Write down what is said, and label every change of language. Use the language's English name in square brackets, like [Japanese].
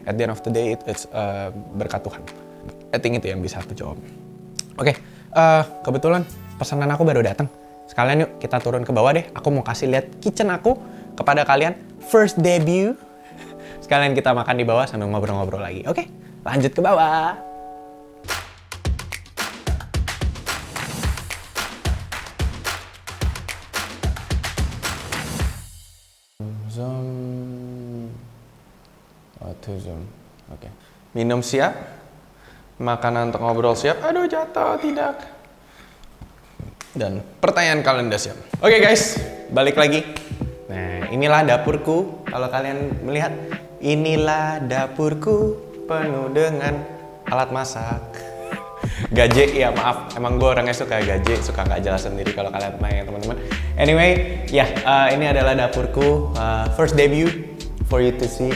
[English] At the end of the day, it's [Indonesian] berkat Tuhan. [English] I think [Indonesian] itu yang bisa aku jawab. Oke, kebetulan pesanan aku baru datang. Sekalian yuk kita turun ke bawah deh. Aku mau kasih lihat kitchen aku kepada kalian. [English] First debut. [Indonesian] Sekalian kita makan di bawah sambil ngobrol-ngobrol lagi. Oke, lanjut ke bawah. Zoom. Zoom. Oke. Minum siap. Makanan untuk ngobrol siap. Aduh, jatuh, tidak. Dan pertanyaan kalian udah siap. Oke guys, balik lagi. Nah, inilah dapurku. Kalau kalian melihat, inilah dapurku penuh dengan alat masak. Gaje, ya maaf. Emang gue orangnya suka gaje, suka nggak jelas sendiri kalau kalian main teman-teman. Anyway, ya ini adalah dapurku. [English] First debut for you to see.